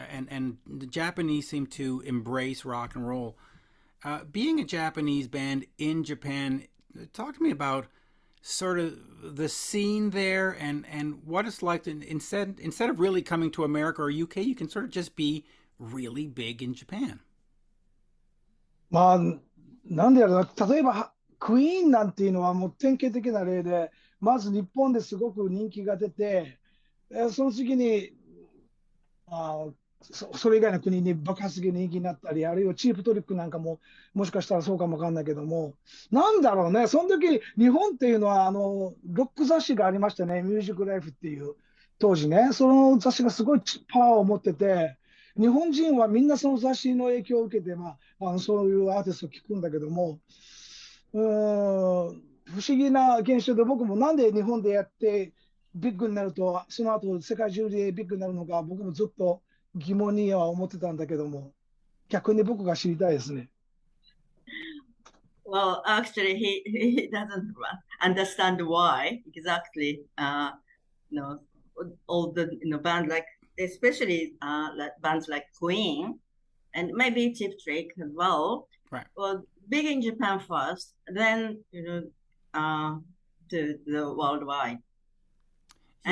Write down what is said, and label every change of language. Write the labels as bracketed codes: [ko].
[en] And the Japanese seem to embrace rock and roll. Being a Japanese band in Japan, talk to me about sort of the scene there and what it's like to, instead of really coming to America or UK, you can sort of just be really big in Japan. [ja] まあ、なんでやろうな、例えばクイーンなんていうのはもう典型的な例で、まず日本ですごく人気が出て、その次にそれ以外の国に爆発的に人気になったり、あるいはチープトリックなんかももしかしたらそうかもわかんないけども、なんだろうね、その時日本っていうのはロック雑誌がありましたね、ミュージックライフっていう当時ね、その雑誌がすごいパワーを持ってて、日本人はみんなその雑誌の影響を受けて、そういうアーティストを聞くんだけども、不思議な現象で、僕もなんで日本でやってビッグになると、その後世界中でビッグになるのか、僕もずっと疑問には思ってたんだけども、逆に僕が知りたいですね。 [en] Well, actually, he doesn't understand why exactly. You know, all the band like, especially like bands like Queen and maybe Cheap Trick as well. Right. Well, big in Japan first, then to the worldwide. Yeah.